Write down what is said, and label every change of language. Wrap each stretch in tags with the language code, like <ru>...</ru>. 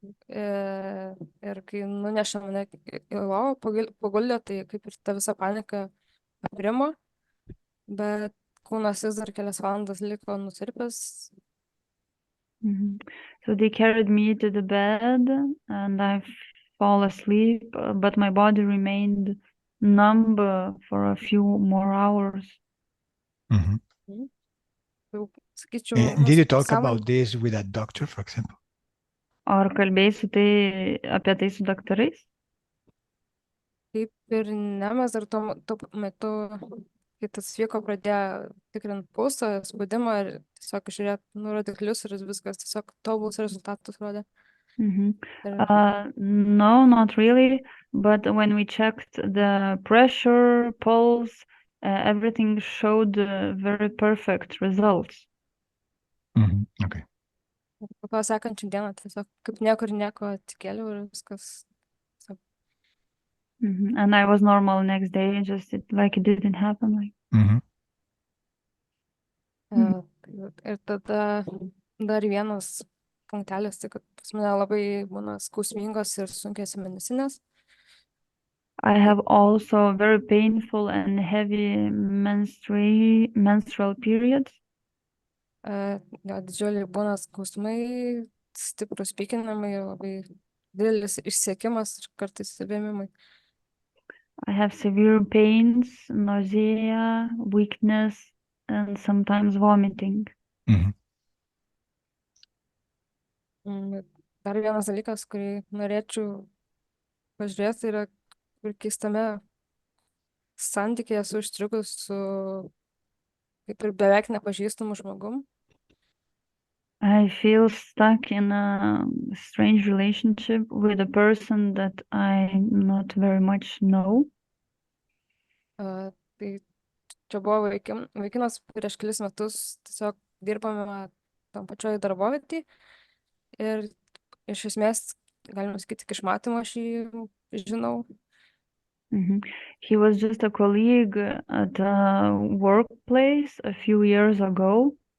<lt>Ir kai nunešė mane į lovą, paguldė, tai kaip ir ta visa panika aprimo, bet kūnas vis dar kelias valandas liko nutirpęs.</lt> <en>So they carried me to the bed and I fall asleep, but my body remained numb for a few more hours. Did you talk about this with a doctor, for example?</en> <lt>Ar kalbėjai apie tai su daktarais? Taip ir ne, mes dar tuo metu, kai tas vyko, pradėjo tikrint pulsą, spaudimą ir tiesiog žiūrėti rodiklius ir viskas tiesiog tobulus rezultatus rodė.</lt> <en>No, not really, but when we checked the pressure, pulse, everything showed very perfect results. Okay.</en> <lt>Po to sekančią dieną tiesiog kaip nieko atsikėliau ir viskas.</lt> <en>And I was normal next day, just like it didn't happen.</en> <lt>Ir tada dar vienas punktelis, tai kad pas mane labai būna skausmingos ir sunkios mėnesinės.</lt> <en>I have also very painful and heavy menstrual periods.</en> <lt>Didžiuliai būna skausmai, stiprus pykinimai, labai didelis išsiekimas ir kartais vėmimai.</lt> <en>I have severe pains, nausea, weakness, and sometimes vomiting.</en> <lt>Dar vienas dalykas, kurį norėčiau pažiūrėti, yra, kur keistame santykėje esu užstrigus su kaip ir beveik nepažįstamu žmogum.</lt> <en>I feel stuck in a strange relationship with a person that I not very much know.</en> <lt>Tai čia buvo vaikinas prieš kelis metus, tiesiog dirbame tam pačioj darbovietėj ir iš esmės, galima sakyti, tik iš matymo aš jį žinau.</lt> <en>He was just a colleague at a workplace a few years ago.</en>